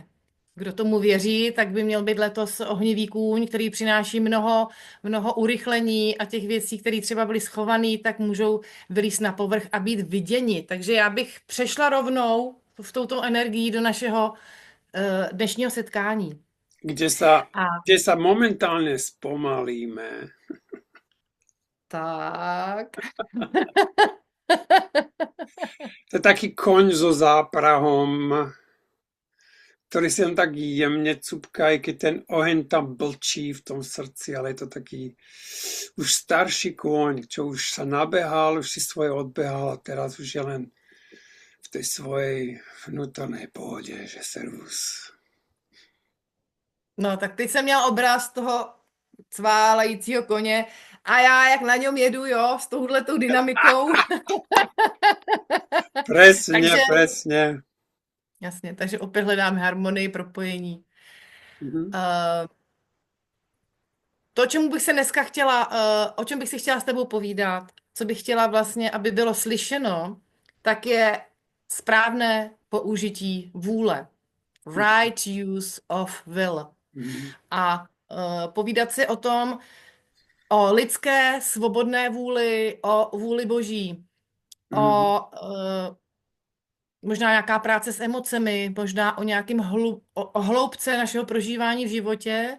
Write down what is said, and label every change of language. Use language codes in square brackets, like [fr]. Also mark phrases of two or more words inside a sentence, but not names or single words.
[cs] Kdo tomu věří, tak by měl být letos ohnivý kůň, který přináší mnoho urychlení a těch věcí, které třeba byly schované, tak můžou vylízt na povrch a být viděni. Takže já bych přešla rovnou v touto energií do našeho dnešního setkání. [sk] Kde sa, A kde sa momentálne spomalíme. tak. To je taký koň so záprahom, ktorý si len tak jemne cupká, aj keď ten oheň tam blčí v tom srdci, ale je to taký už starší kôň, čo už sa nabehal, už si svoje odbehal a teraz už je len v tej svojej vnútornej pohode, že servus. [cs] No, tak teď jsem měla obraz toho cválajícího koně a já jak na něm jedu, jo, s touhletou dynamikou. [sk] Presne, Takže, presne. [cs] jasně, takže opět hledáme harmonii, propojení. Mhm. Uh, To, čemu bych se dneska chtěla, o čem bych si chtěla s tebou povídat, co bych chtěla vlastně, aby bylo slyšeno, tak je správné použití vůle. [en] Right use of will. Mhm. [cs] A povídat si o tom, o lidské svobodné vůli, o vůli boží, Mhm. o možná nějaká práce s emocemi, možná o nějakém o hloubce našeho prožívání v životě,